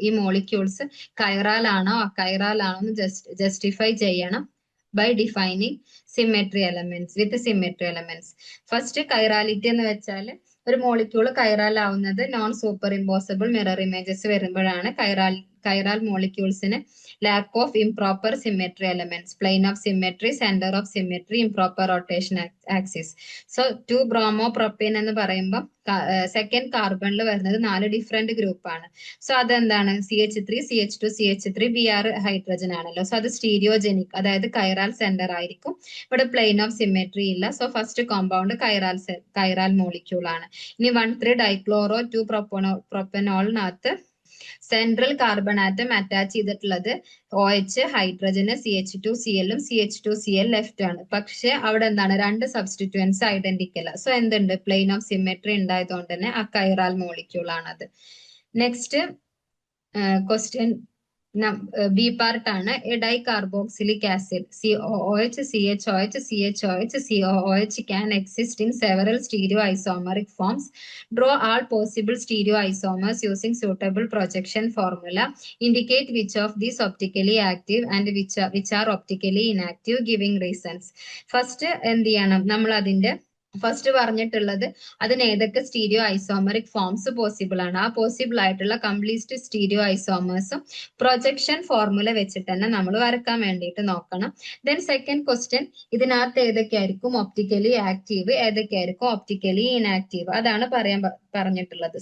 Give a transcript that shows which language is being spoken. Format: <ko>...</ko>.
<ml>ഈ മോളിക്യൂൾസ് കൈറാൽ ആണോ അക്കൈറാൽ ആണോ എന്ന് ജസ്റ്റിഫൈ ചെയ്യണം</ml> <en>by defining symmetry elements</en> <ml>with symmetry elements. First chirality എന്ന് വെച്ചാൽ ഒരു മോളിക്യൂൾ കൈറാൽ ആവുന്നത് non super impossible mirror images വരുമ്പോഴാണ്. കൈറാൽ മോളിക്യൂൾസിന്</ml> <en>lack of improper symmetry elements, plane of symmetry, center of symmetry, improper rotation axis.</en> <ml>So 2 bromopropane എന്ന് പറയുമ്പോൾ second കാർബണിൽ വരുന്നത് 4 different group ആണ്. So അതെന്താണ് CH3, CH2, CH3, Br hydrogen ആണല്ലോ. So അത് സ്റ്റീരിയോജെനിക്, അതായത് കൈറാൽ centre ആയിരിക്കും. ഇവിടെ പ്ലെയിൻ ഓഫ് സിമെട്രി ഇല്ല. സോ ഫസ്റ്റ് കോമ്പൗണ്ട് കൈറാൽ മോളിക്യൂൾ ആണ്. ഇനി 1,3 dichloro 2 പ്രൊപ്പനോളിനകത്ത് central carbon atom attach ചെയ്തിട്ടുള്ളത് OH, ഹൈഡ്രജന്, CH2Cl ഉം CH2Cl ലെഫ്റ്റ് ആണ്. പക്ഷെ അവിടെ എന്താണ് 2 സബ്സ്റ്റിറ്റ്യൂവൻസ് ഐഡന്റിക്കൽ. സോ എന്തുണ്ട്, പ്ലെയിൻ ഓഫ് സിമെട്രി ഉണ്ടായതുകൊണ്ട് തന്നെ ആ കൈറാൽ മോളിക്യൂൾ ആണത്. നെക്സ്റ്റ് ക്വസ്റ്റ്യൻ ബി പാർട്ട് ആണ്.</ml> <en>A dicarboxylic acid COOH, CHOH, CHOH, COOH can exist in several stereoisomeric forms. Draw all possible stereoisomers using suitable projection formula. Indicate which of these optically active and which are optically inactive, giving reasons.</en> <ml>First എന്ത് ചെയ്യണം, നമ്മൾ അതിന്റെ first പറഞ്ഞിട്ടുള്ളത് അതിന് ഏതൊക്കെ stereo isomeric forms possible ആണ്, ആ possible ആയിട്ടുള്ള കംപ്ലീറ്റ് സ്റ്റീരിയോ ഐസോമേഴ്സും പ്രൊജക്ഷൻ ഫോർമുല വെച്ചിട്ട് തന്നെ നമ്മൾ വരക്കാൻ വേണ്ടിയിട്ട് നോക്കണം. ദെൻ സെക്കൻഡ് ക്വസ്റ്റ്യൻ, ഇതിനകത്ത് ഏതൊക്കെയായിരിക്കും ഒപ്റ്റിക്കലി ആക്റ്റീവ്, ഏതൊക്കെയായിരിക്കും ഒപ്റ്റിക്കലി ഇനാക്റ്റീവ്, അതാണ് പറഞ്ഞിട്ടുള്ളത്.</ml>